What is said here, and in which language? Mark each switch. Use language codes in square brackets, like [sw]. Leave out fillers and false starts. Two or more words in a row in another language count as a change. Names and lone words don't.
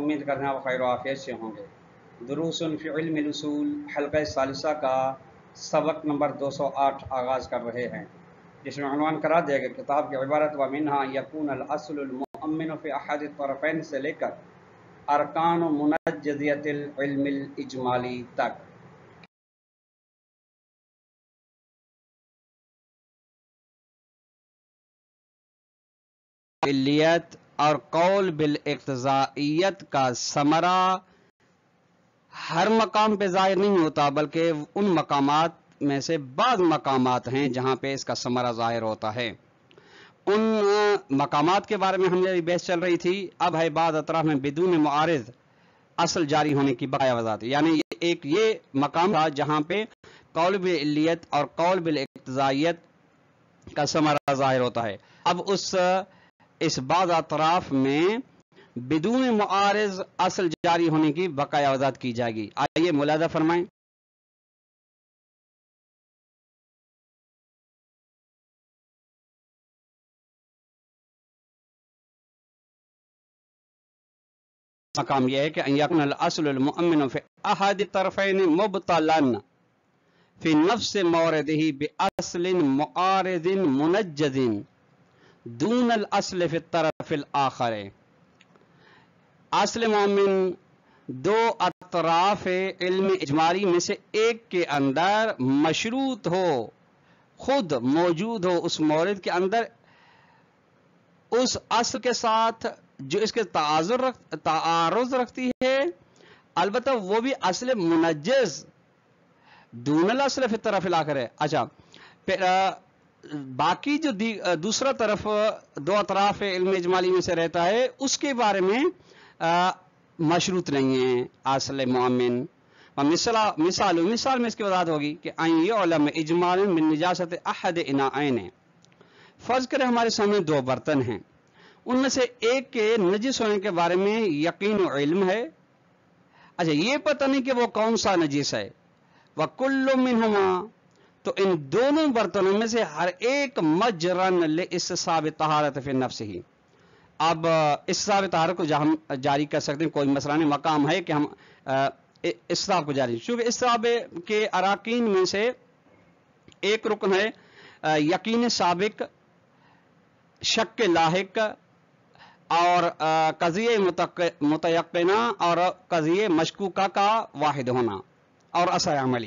[ur] امید کرنا وہ خیر و عافیت سے ہوں گے۔ دروس فی علم الاصول حلقہ ثالثہ کا سبق نمبر 208 آغاز کر رہے ہیں، جس میں عنوان کرا دیا گیا کتاب کی عبارت [ar] ومنہا یکون الاصل المؤمن فی احد الطرفین [ur] سے لے کر [ar] ارکان و منجزیت العلم الاجمالی [ur] تک۔ علیت اور قول بالاقتضائیت کا ثمرہ ہر مقام پہ ظاہر نہیں ہوتا، بلکہ ان مقامات میں سے بعض مقامات ہیں جہاں پہ اس کا ثمرہ ظاہر ہوتا ہے۔ ان مقامات کے بارے میں ہماری بحث چل رہی تھی۔ اب ہے بعض اطراف میں بدون معارض اصل جاری ہونے کی بقایا وضاحت، یعنی ایک یہ مقام تھا جہاں پہ قول بالعلیت اور قول بالاقتضائیت کا ثمرہ ظاہر ہوتا ہے۔ اب اس بعض اطراف میں بدون معارض اصل جاری ہونے کی بقایا وضاحت کی جائے گی۔ آئیے ملاحظہ فرمائیں۔ مقام یہ ہے کہ [ar] ان یکن الاصل المؤمن فی احد الطرفین مبطلا فی نفس موردہ باصل معارض منجز دون الاصل فی الطرف الاخر۔ [ur] اصل مومن دو اطراف علم اجمالی میں سے ایک کے اندر مشروط ہو، خود موجود ہو اس مورد کے اندر، اس اصل کے ساتھ جو اس کے تعارض رکھتی ہے، البتہ وہ بھی [ar] اصل منجز دون الاصل فی الطرف الاخر [ur] ہے۔ اچھا، پھر باقی جو دوسرا طرف دو اطراف علم اجمالی میں سے رہتا ہے، اس کے بارے میں مشروط نہیں ہے اصل مومن۔ مثال میں اس کی وضاحت ہوگی کہ [ar] این یعلم اجمالا من نجاست احد اناءین۔ [ur] فرض کریں ہمارے سامنے دو برتن ہیں، ان میں سے ایک کے نجس ہونے کے بارے میں یقین و علم ہے۔ اچھا، یہ پتہ نہیں کہ وہ کون سا نجس ہے۔ [ar] وَكُلُّ مِنْهُمَا، [ur] تو ان دونوں برتنوں میں سے ہر ایک [ar] مجرن لاستصحاب طہارت فی نفسہ۔ [ur] اب استصحاب طہارت کو ہم جاری کر سکتے ہیں، کوئی مسئلہ نہیں، مقام ہے کہ ہم استصحاب کو جاری، چونکہ استصحاب کے اراکین میں سے ایک رکن ہے یقین سابق، شک لاحق، اور قضیہ متیقنہ اور قضیہ مشکوکہ کا واحد ہونا اور اثر عملی۔